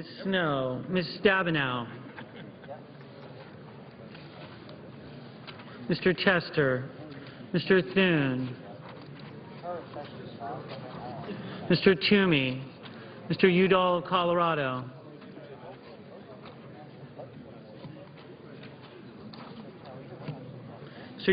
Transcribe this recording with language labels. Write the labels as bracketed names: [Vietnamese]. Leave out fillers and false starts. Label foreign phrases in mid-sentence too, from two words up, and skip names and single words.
[English] Snow, Ms. Stabenow, Mr. Tester, Mr. Thune, Mr. Toomey, Mr. Udall of Colorado, Mr.